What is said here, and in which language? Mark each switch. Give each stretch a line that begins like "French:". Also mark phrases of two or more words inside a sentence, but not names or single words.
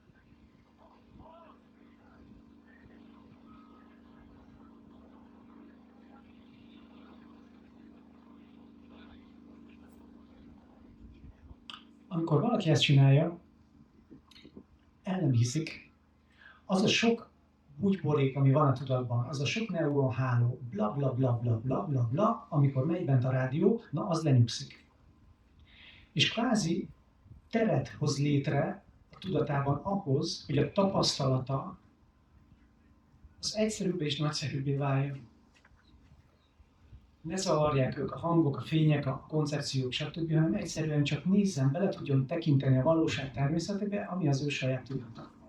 Hungarian: Amikor valaki ezt csinálja, el nem hiszik, az a sok bugyborék, ami van a tudatban, az a sok neuronháló, bla bla bla bla bla bla bla, amikor megy bent a rádió, na az lenyugszik. És kvázi teret hoz létre a tudatában ahhoz, hogy a tapasztalata az egyszerűbbé és nagyszerűbbé váljon. Ne zavarják ők a hangok, a fények, a koncepciók, stb., hanem egyszerűen csak nézzen bele, tudjon tekinteni a valóság természetébe, ami az ő saját tudata.